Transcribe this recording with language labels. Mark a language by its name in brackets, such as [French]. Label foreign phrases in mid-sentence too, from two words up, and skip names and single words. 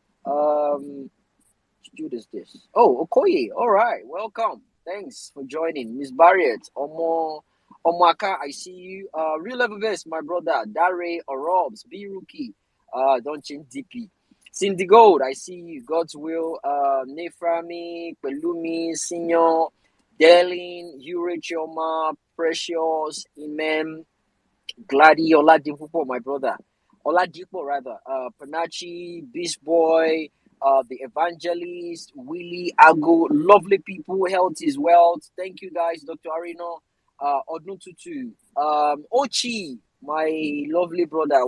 [English] Jude is this? Oh, Okoye. All right, welcome. Thanks for joining. Miss Barrett, Omaka, I see you. Real Level Best, my brother. Dare, Orobs, B Rookie. Don't change DP. Cindy Gold, I see you. God's will. Neframi, Pelumi, Senior, Delin, Urichoma, Precious, Imem, Glady, Oladipo, my brother. Oladipo, rather. Panachi, Beast Boy, the Evangelist, Willie, Ago, lovely people. Health is wealth. Thank you, guys. Dr. Arino, Odnututu, Ochi, my lovely brother.